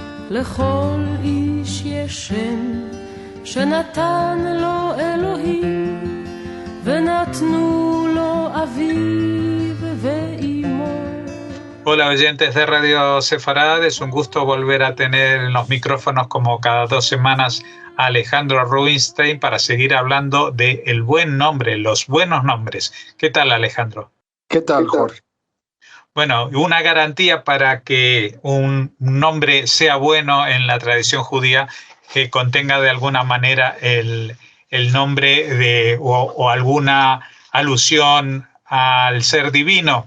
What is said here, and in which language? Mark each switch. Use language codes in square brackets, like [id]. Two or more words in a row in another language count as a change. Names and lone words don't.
[he] לכל איש יש שם שנתן לו אלוהים ונתנו לו אביו ואימו. [es] Hola oyentes de Radio Sefarad, es un gusto volver a tener en los micrófonos como cada 2 semanas a Alejandro Rubinstein para seguir hablando de el buen nombre, los buenos nombres. ¿Qué tal, Alejandro? ¿Qué tal, Jorge? Bueno, una garantía para que un nombre sea bueno en la tradición judía, que contenga de alguna manera el nombre de o alguna alusión al ser divino.